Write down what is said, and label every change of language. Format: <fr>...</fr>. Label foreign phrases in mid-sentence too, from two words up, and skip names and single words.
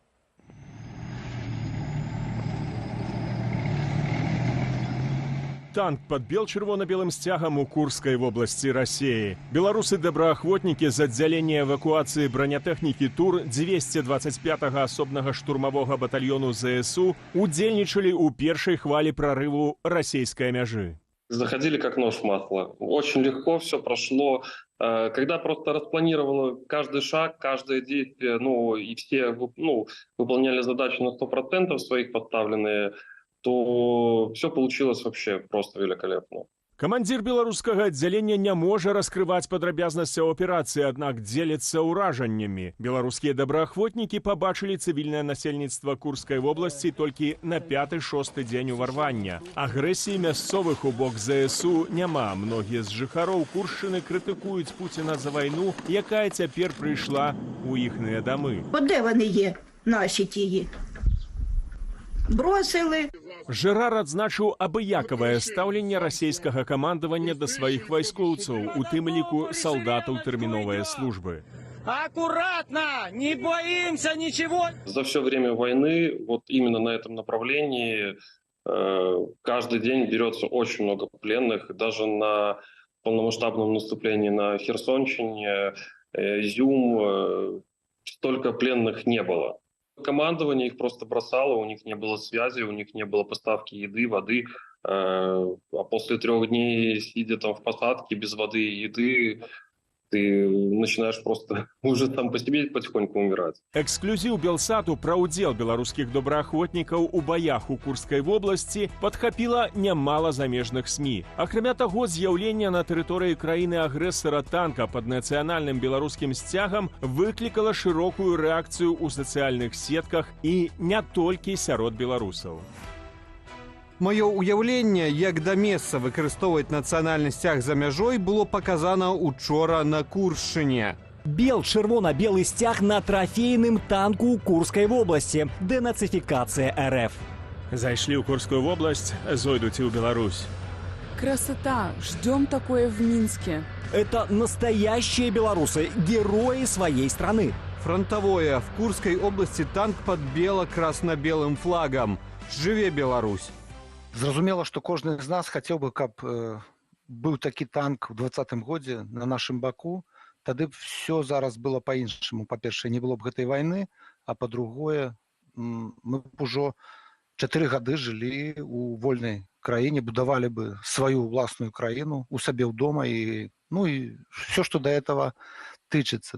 <be>Танк под бел-чырвона-белым сцягам у Курской вобласці Рассеі. Беларусы-добраахвотнікі з аддзялення эвакуацыі бранятэхнікі ТУР 225-го асобнага штурмавога батальёну ЗСУ удзельнічалі ў першай хвалі прарыву расейскай мяжы.</be> <ru>Заходили как нож в масло. Очень легко все прошло. Когда просто распланировано каждый шаг, каждое действие, и все выполняли задачи на 100% своих поставленные, то все получилось вообще просто великолепно.</ru> <be>Камандзір беларускага аддзялення не можа раскрываць падрабязнасцяў аперацыі, аднак дзеліцца ўражаннямі. Беларускія добраахвотнікі пабачылі цывільнае насельніцтва Курскай вобласці толькі на 5-6 дзень уварвання. Агрэсіі мясцовых у бок ЗСУ няма. Многія з жыхароў Куршчыны крытыкуюць Пуціна за вайну, якая цяпер прыйшла ў іхныя дамы.</be> <uk>Де вони є, наші тії? Бросили.</uk> <be>Жэрар адзначыў абыякавае стаўленне расейскага камандавання да сваіх вайскоўцаў, у тым ліку салдатаў тэрміновай службы.</be> <ru>Аккуратно! Не боимся ничего! За все время войны, вот именно на этом направлении, каждый день берется очень много пленных. Даже на полномасштабном наступлении на Херсонщине, Изюм, столько пленных не было. Командование их просто бросало, у них не было связи, у них не было поставки еды, воды. А после 3 дней, сидя там в посадке без воды и еды, ты начинаешь просто уже там по себе потихоньку умирать.</ru> <be>Эксклюзіў Белсату пра ўдзел беларускіх добраахвотнікаў у баях у Курскай вобласці падхапіла нямала замежных СМІ. Акрамя таго, з'яўленне на тэрыторыі краіны-агрэсара танка пад нацыянальным беларускім сцягам выклікала шырокую рэакцыю ў сацыяльных сетках і не толькі сярод беларусаў. Маё ўяўленне, як да месца выкарыстоўваць нацыянальны сцяг за мяжой, было паказана учора на Куршчыне. Бел-чырвона-белы сцяг на трафейным танку ў Курскай вобласці.</be> <ru>Денацификация РФ.</ru> <be>Зайшлі ў Курскую вобласць, зойдуць і ў Беларусь.</be> <ru>Красота! Ждем такое в Минске. Это настоящие белорусы, герои своей страны. Фронтовое. В Курской области танк под бело-красно-белым флагом.</ru> <be>Жыве Беларусь! Зразумела, што кожны з нас хацеў бы, каб быў такі танк у 2020 годзе на нашым баку, тады все зараз было па-іншаму. Па-першае, не было б гэтай вайны, а па-другое, мы б ужо 4 гады жылі у вольнай краіне, будавалі бы сваю ўласную краіну у сабе ў дома і все, што да этого тычыцца.</be>